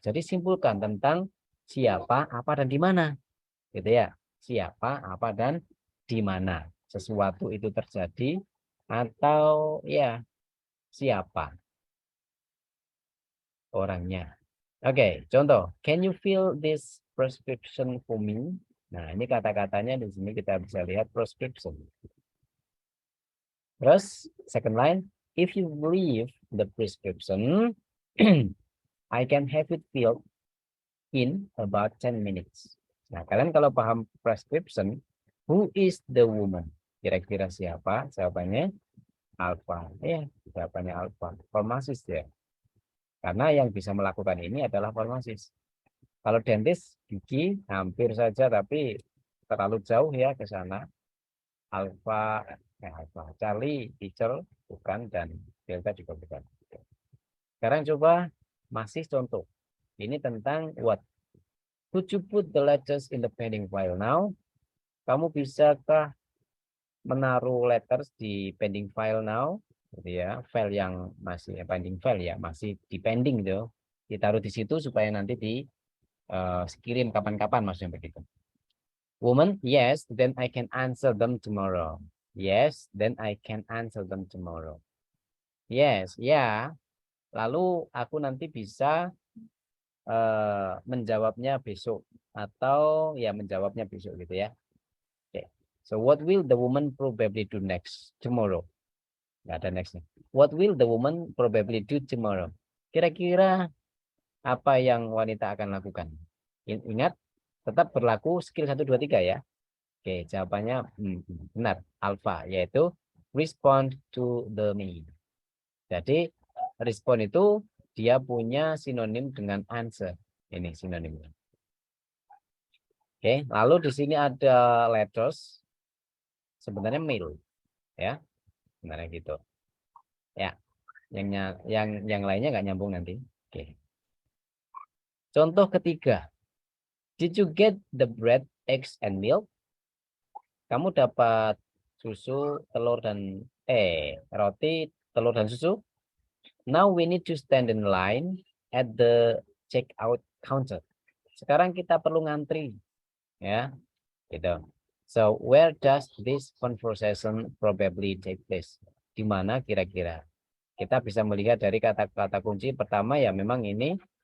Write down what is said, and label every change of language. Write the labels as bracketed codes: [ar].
[id] Jadi simpulkan tentang siapa, apa, dan di mana. Gitu ya. Siapa, apa, dan di mana sesuatu itu terjadi atau ya siapa orangnya. Oke, contoh. [en] Can you fill this prescription for me? [id] Nah, ini kata-katanya di sini kita bisa lihat prescription. Terus, [en] second line. If you leave the prescription, I can have it filled in about 10 minutes. [id] Nah, kalian kalau paham prescription, [en] who is the woman? [id] Kira-kira siapa? Jawabannya alfa. Ya, jawabannya alfa. Farmasis ya. Karena yang bisa melakukan ini adalah farmasis. Kalau dentist gigi hampir saja, tapi terlalu jauh ya ke sana. Alfa, Charlie, teacher bukan, dan delta juga bukan. Sekarang coba masih contoh. Ini tentang what. [en] Could you put the letters in the pending file now? [id] Kamu bisakah menaruh letters di pending file now? Gitu ya, file yang masih pending file ya, masih di pending itu. Ditaruh di situ supaya nanti kirim kapan-kapan, maksudnya begitu. [en] Woman, yes, then I can answer them tomorrow. Yes, then I can answer them tomorrow. Yes, ya. [id] Lalu aku nanti bisa menjawabnya besok, atau ya menjawabnya besok gitu ya. [en] Okay. So what will the woman probably do next tomorrow? [id] Nggak ada nextnya. [en] What will the woman probably do tomorrow? [id] Kira-kira apa yang wanita akan lakukan? Ingat, tetap berlaku skill 1, 2, 3 ya. Oke, jawabannya benar, alfa, yaitu [en] respond to the me. [id] Jadi respond itu dia punya sinonim dengan answer. Ini sinonimnya. Oke, lalu di sini ada letters, sebenarnya mail, ya, sebenarnya gitu. Ya, yang lainnya nggak nyambung nanti. Oke. Contoh ketiga, [en] did you get the bread, eggs, and milk? [id] Kamu dapat susu, telur, dan roti, telur, dan susu. [en] Now we need to stand in line at the checkout counter. [id] Sekarang kita perlu ngantri, ya, gitu. [en] So where does this conversation probably take place? [id] Di mana kira-kira? Kita bisa melihat dari kata-kata kunci pertama ya, memang ini.